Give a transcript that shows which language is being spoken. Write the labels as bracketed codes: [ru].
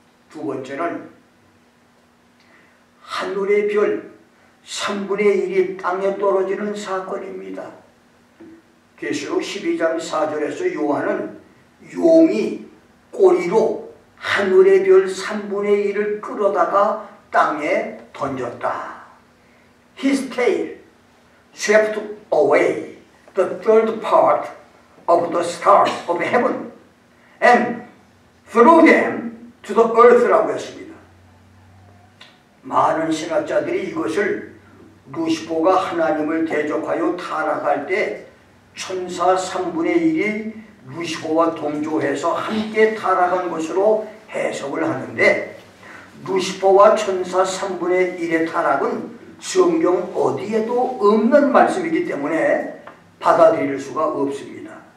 [ko] 두 번째는 하늘의 별 3분의 1이 땅에 떨어지는 사건입니다. 계시록 12장 4절에서 요한은 용이 꼬리로 하늘의 별 3분의 1을 끌어다가 땅에 던졌다. [en] His tail swept away the third part of the stars of heaven and threw them to the earth [ko] 라고 했습니다. 많은 신학자들이 이것을 루시퍼가 하나님을 대적하여 타락할 때 천사 3분의 1이 루시퍼와 동조해서 함께 타락한 것으로 해석을 하는데, 루시퍼와 천사 3분의 1의 타락은 성경 어디에도 없는 말씀이기 때문에 받아들일 수가 없습니다.